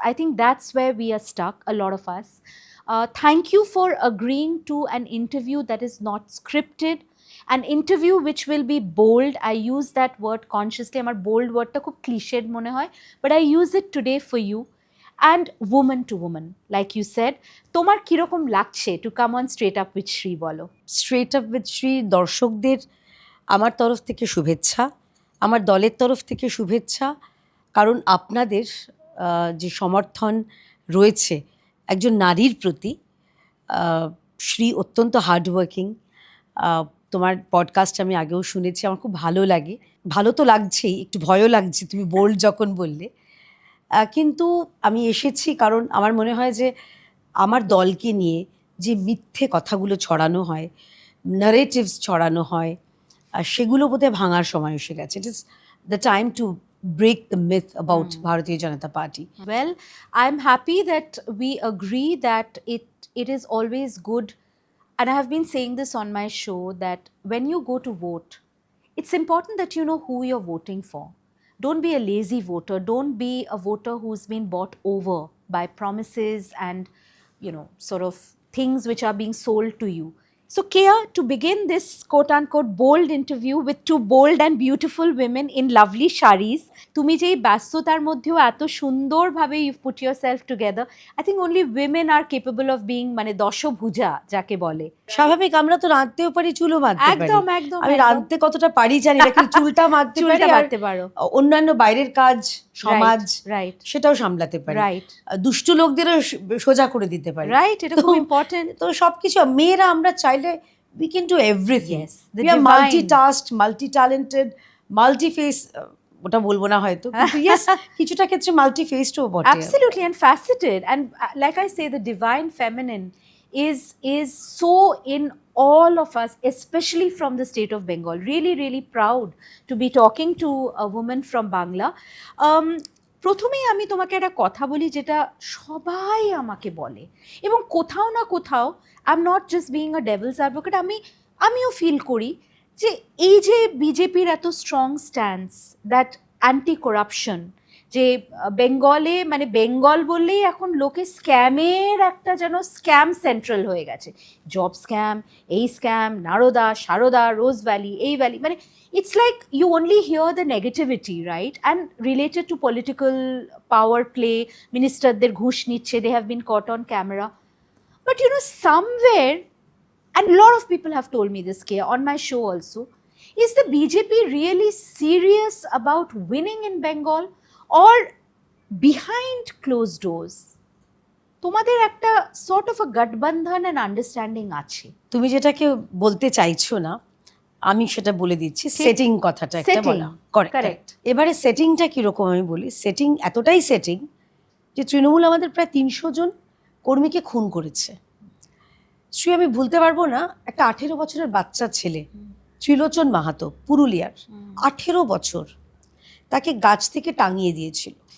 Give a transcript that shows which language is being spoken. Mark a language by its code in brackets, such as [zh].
[en] I think that's where we are stuck, a lot of us. Thank you for agreeing to an interview that is not scripted, an interview which will be bold. I use that word consciously. [bn] Amar bold word ta khub cliched mone hoy, [en] but I use it today for you. And woman to woman, like you said, [bn] তোমার কিরকম লাগছে [en] to come on Straight Up with Shri বলো? [bn] Straight up with Shri দর্শকদের আমার তরফ থেকে শুভেচ্ছা, আমার দলের তরফ থেকে শুভেচ্ছা, কারণ আপনাদের যে সমর্থন রয়েছে একজন নারীর প্রতি। শ্রী অত্যন্ত হার্ডওয়ার্কিং। তোমার পডকাস্ট আমি আগেও শুনেছি, আমার খুব ভালো লাগে। ভালো তো লাগছেই, একটু ভয়ও লাগছে তুমি বোল্ড যখন বললে। কিন্তু আমি এসেছি কারণ আমার মনে হয় যে আমার দলকে নিয়ে যে মিথ্যে কথাগুলো ছড়ানো হয়, নারেটিভস ছড়ানো হয়, সেগুলো বোধহয় ভাঙার সময় এসে গেছে। [en] It is the time to break the myth about Bharatiya Janata Party. Well, I'm happy that we agree that it is always good, and I have been saying this on my show, that when you go to vote, it's important that you know who you're voting for. Don't be a lazy voter. Don't be a voter who's been bought over by promises and, sort of things which are being sold to you. So, Kea, to begin this quote unquote bold interview with two bold and beautiful women in lovely sharis, [bn] তুমি যেই ব্যস্ততার মধ্যেও এত সুন্দরভাবে [en] you put yourself together, I think only women are capable of being [bn] মানে দশভুজা যাকে বলে। স্বাভাবিক, আমরা তো রাঁধতেও পারি, চুলও বাঁধতে পারি। একদম একদম। আমি রাঁধতে কতটা পারি জানি না, কিন্তু চুলটা বাঁধতে পারি, অন্যান্য বাইরের কাজ, সমাজ, [en] right, [bn] সেটাও সামলাতে পারি, [en] right, [bn] দুষ্টু লোকদেরও সোজা করে দিতে পারি, রাইট, এটা খুব ইম্পর্টেন্ট। তো সবকিছু মেয়েরা আমরা চাইলে [en] we can do everything. Yes, we are multitasked, multi-talented, multi-face, [bn] ওটা বলবো না হয়তো, কিন্তু yes, কিছুটা ক্ষেত্রে multi-faced ও বটে। [en] Absolutely, and faceted, and like I say, the divine feminine is so in all of us, especially from the state of Bengal. Really, really proud to be talking to a woman from Bangla. [bn] প্রথমেই আমি তোমাকে একটা কথা বলি যেটা সবাই আমাকে বলে, এবং কোথাও না কোথাও [en] I am not just being a devil's advocate, [bn] আমিও ফিল করি যে এই যে বিজেপির এত strong stance, that anti corruption, যে বেঙ্গলে মানে বেঙ্গল বললেই এখন লোকে স্ক্যামের একটা যেন স্ক্যাম সেন্ট্রাল হয়ে গেছে, জব স্ক্যাম, এই স্ক্যাম, নারদা, সারদা, রোজ ভ্যালি, এই ভ্যালি, মানে [en] it's like you only hear the negativity, right? And related to political power play, [bn] ministerদের ঘুষ নিচ্ছে, [en] they have been caught on camera. But somewhere, and a lot of people have told me this, Kea, on my show also, is the BJP really serious about winning in Bengal, or behind closed doors [bn] তোমাদের একটা [en] sort of a গঠবন্ধন and understanding আছে? [bn] তুমি যেটাকে বলতে চাইছো না, আমি সেটা বলে দিচ্ছি। সেটিং কথাটা একটা বলা, কারেক্ট। এবারে সেটিংটা কিরকম আমি বলি। সেটিং এতটাই সেটিং যে তৃণমূল আমাদের প্রায় 300 জন কর্মীকে খুন করেছে। শ্রী, আমি ভুলতে পারবো না, একটা 18 বছরের বাচ্চা ছেলে, ত্রিলোচন মাহাতো, পুরুলিয়ার, 18 বছর, তাকে গাছ থেকে টাঙিয়ে দিয়েছিল।